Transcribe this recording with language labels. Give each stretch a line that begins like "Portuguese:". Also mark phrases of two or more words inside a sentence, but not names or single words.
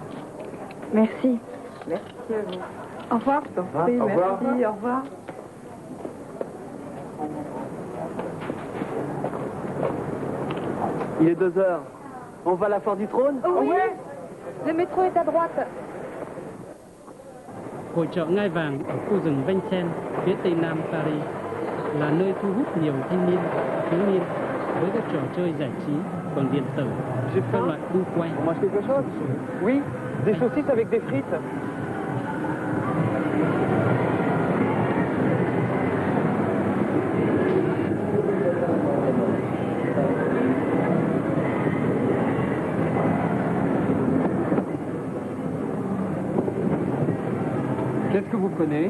French: Merci. Merci à vous. Au revoir. Au revoir. Merci, au revoir. Il est 2 heures. On va à la foire du trône? Oui. Le métro est à droite.
Vietnamese: Hội chợ Ngai Vàng ở khu rừng Vincennes, phía tây nam Paris, là nơi thu hút nhiều thanh niên, thiếu niên với các trò chơi giải trí bằng điện tử, các loại đu quay.
French: On mange quelque chose? Oui, des saucisses avec des frites. Qu'est-ce que vous prenez?